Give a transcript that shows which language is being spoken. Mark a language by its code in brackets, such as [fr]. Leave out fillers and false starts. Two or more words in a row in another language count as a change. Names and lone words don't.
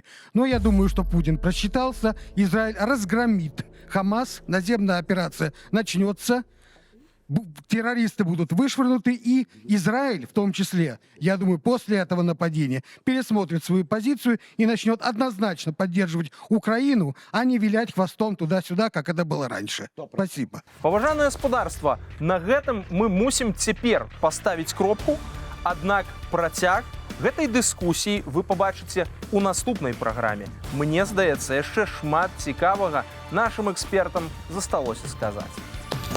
[ru] Но я думаю, что Путин просчитался, Израиль разгромит Хамас, наземная операция начнется, террористы будут вышвырнуты, и Израиль, в том числе, я думаю, после этого нападения пересмотрит свою позицию и начнет однозначно поддерживать Украину, а не вилять хвостом туда-сюда, как это было раньше. Спасибо. [be] Паважанае гаспадарства, на гэтым мы мусім цяпер паставіць кропку, аднак працяг гэтай дыскусіі вы пабачыце у наступнай праграме. Мне здаецца, яшчэ шмат цікавага нашым экспертам засталося сказаць.